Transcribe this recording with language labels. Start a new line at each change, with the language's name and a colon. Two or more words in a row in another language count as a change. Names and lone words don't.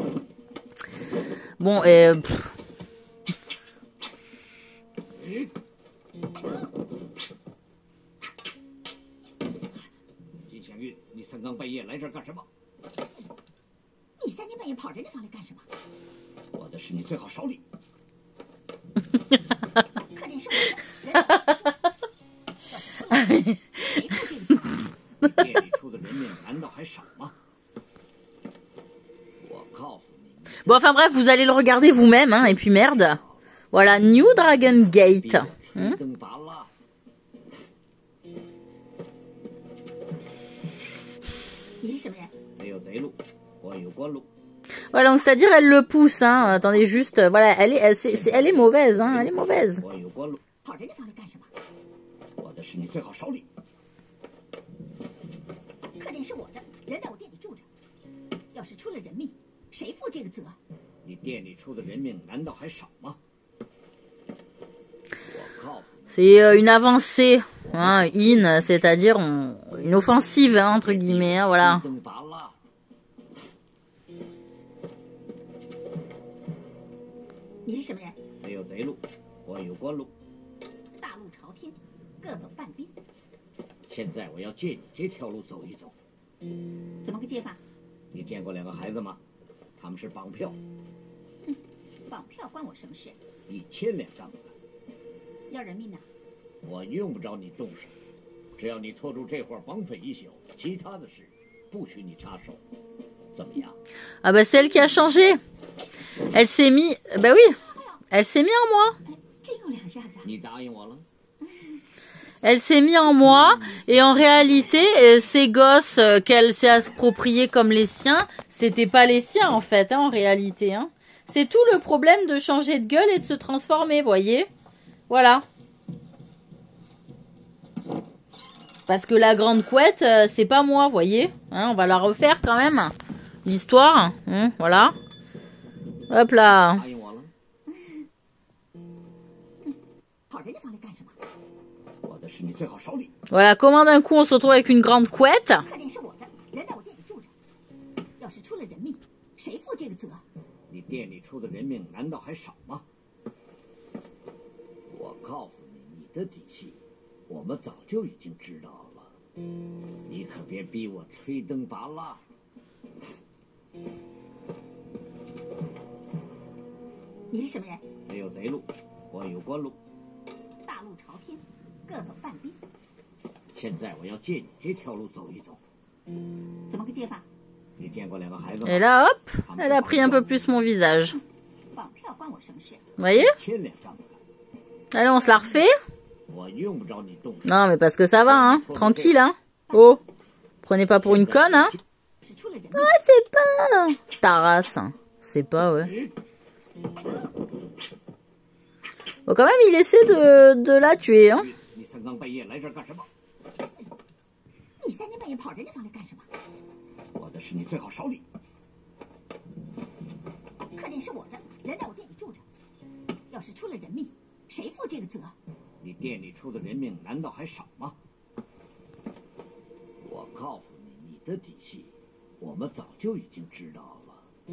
French: Enfin, les sabres. Bon,
Chinese: 金祥玉，你三更半夜来这儿干什么？你三更半夜跑这地方来干什么？我的事你最好少理。客人是我的，谁付这个责？你店里出的人命难道还少吗？我告诉你。
French: Bon, enfin bref, vous allez le regarder vous-même, hein, et puis merde. Voilà, New Dragon Gate.
Chinese: 吹灯拔蜡。你是什么人？贼有贼路，官有官路。
French: Voilà, donc c'est-à-dire elle le pousse, hein. Attendez juste, voilà, elle est mauvaise, hein, elle est mauvaise.
Chinese: 官有官路，跑这地方来干什么？我的事你最好少理。客人是我的，人在我店里住着，要是出了人命，谁负这个责？你店里出的人命难道还少吗？我告诉你，
French: C'est une avancée, hein, c'est-à-dire une offensive, hein, entre guillemets, hein, voilà.
Chinese: 吹灯拔蜡。你是什么人？贼有贼路，官有官路。大路朝天，各走半边。现在我要借你这条路走一走。怎么个借法？你见过两个孩子吗？他们是绑票绑票关我什么事？，1000两账子。要人命呢？我用不着你动手，只要你拖住这伙绑匪一宿，其他的事不许你插手。怎么样？
French: Ah bah c'est elle qui a changé. Elle s'est mis, bah oui, elle s'est mis en moi.
Chinese: 哎，真有两下子啊！你答应我了？
French: Elle s'est mis en moi et en réalité, ces gosses qu'elle s'est appropriés comme les siens, c'était pas les siens en fait, hein, en réalité. Hein. C'est tout le problème de changer de gueule et de se transformer, voyez. Voilà. Parce que la grande couette, c'est pas moi, voyez. Hein, on va la refaire quand même. L'histoire, hein, voilà. Hop là.
Chinese: 答应我了？跑这地方来干什么？我的事你最好少理。
French: Voilà, comment d'un coup on se retrouve avec une grande couette.
Chinese: 客人是我的，人在我店里住着，要是出了人命，谁负这个责？你店里出的人命难道还少吗？我告诉你，你的底细，我们早就已经知道了。你可别逼我吹灯拔蜡。你是什么人？贼有贼路，官有官路。大路朝天，各走半边。现在我要借你这条路走一走。怎么个借法？你见过两个孩子吗？
French: Et là, hop, elle a pris un peu plus mon visage.
Chinese: 绑票关我什么事？
French: Vous voyez?
Chinese: 1000 两账子。
French: Allez, on se la refait.
Chinese: 我用不着你动手。
French: Non, mais parce que ça va, hein. Tranquille, hein. Oh, prenez pas pour une conne, hein.
Chinese: 是出了人命。
French: Ouais, c'est pas... Ta race, hein. C'est pas, ouais. Bon, quand même, il essaie de la tuer, hein.
Chinese: 你三更半夜来这儿干什么？你三更半夜跑这地方来干什么？我的事你最好少理。客人是我的，人在我店里住着，要是出了人命，谁负这个责？你店里出的人命难道还少吗？我告诉你，你的底细，我们早就已经知道了。